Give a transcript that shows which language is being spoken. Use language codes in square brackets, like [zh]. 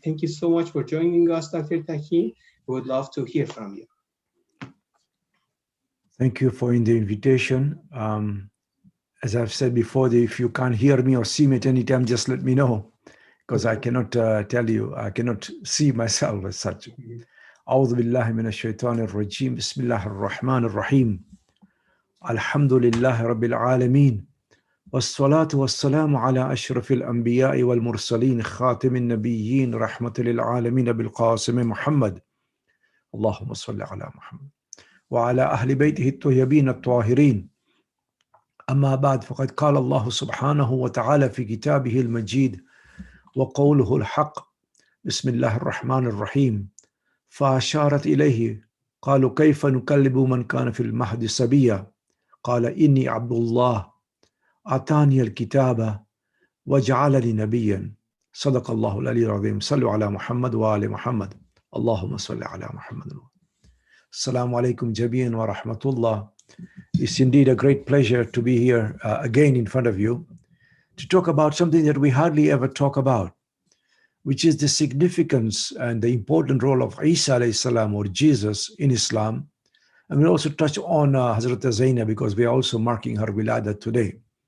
[en] Thank you so much for joining us, Dr. Takim. We would love to hear from you. Thank you for the invitation. As I've said before, if you can't hear me or see me at any time, just let me know, because I cannot tell you, I cannot see myself as such. [ar] أعوذ بالله من الشيطان الرجيم بسم الله الرحمن الرحيم الحمد لله رب العالمين والصلاة والسلام على أشرف الأنبياء والمرسلين خاتم النبيين رحمة للعالمين بالقاسم محمد اللهم صل على محمد وعلى أهل بيته الطيبين الطاهرين أما بعد فقد قال الله سبحانه وتعالى في كتابه المجيد وقوله الحق بسم الله الرحمن الرحيم فأشارت إليه قالوا كيف نكلم من كان في المهد صبيا قال إني عبد الله أعطاني الكتاب وجعلني نبيا صدق الله العلي العظيم صلوا على محمد وآل محمد اللهم صل على محمد. Assalamu alaikum jami'an wa rahmatullah. [en] It's indeed a great pleasure to be here again in front of you to talk about something that we hardly ever talk about, which is the significance and the important role of Isa alayhi salam or Jesus in Islam. And we'll also touch on Hazrat Zainab because we are also marking her wilada today.